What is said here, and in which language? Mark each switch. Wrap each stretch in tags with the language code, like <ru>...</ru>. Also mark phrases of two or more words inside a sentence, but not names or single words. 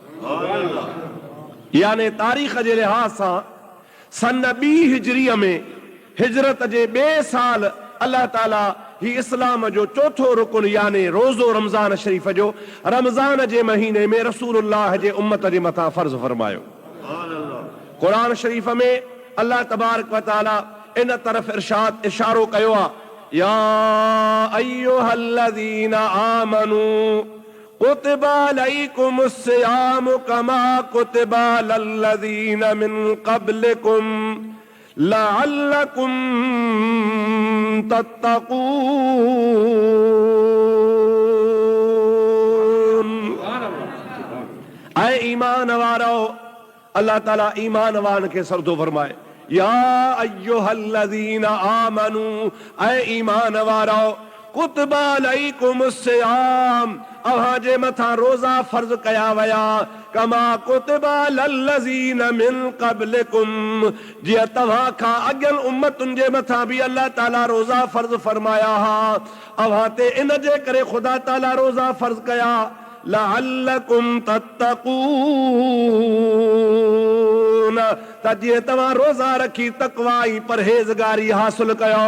<sd>यानी तारीख़ जे लिहाज़ सां सन 2 हिजरीअ में हिजरत जे ॿिए साल अल्लाह ताला ही इस्लाम जो चौथो रुकुन यानी रोज़ो रमज़ान शरीफ जो रमज़ान जे महीने में रसूलुल्लाह जे उम्मत जे मथां फर्ज़ फरमायो। कुरान शरीफ में</sd> <ar>الله تبارك وتعالى</ar> <sd>इन तरफ़ इशारो कयो आहे,</sd> <ar>يا أيها الذين آمنوا كتب عليكم الصيام كما كتب على الذين من قبلكم لعلكم تتقون.</ar> <sd>ऐ ईमान वारो, अल्लाह ताला ईमान वारनि खे सरदो फरमाए, या</sd> <ar>أيها الذين آمنوا,</ar> <sd>ऐ ईमान वारो,</sd> <ar>كتب عليكم الصيام,</ar> <sd>अव्हां जे मथां रोज़ा फर्ज़ कया वया,</sd> <ar>كما كتب على الذين من قبلكم,</ar> <sd>जीअं तव्हां खां अॻियनि उम्मतुनि जे मथां बि अल्लाह ताला रोज़ा फर्ज़ फरमाया हा। अव्हां ते इन जे करे ख़ुदा ताला रोज़ा फर्ज़ कया,</sd> <ar>لعلكم تتقون,</ar> <sd>त जीअं तव्हां रोज़ा रखी तक़वा ऐं परहेज़गारी हासिल कयो।</sd>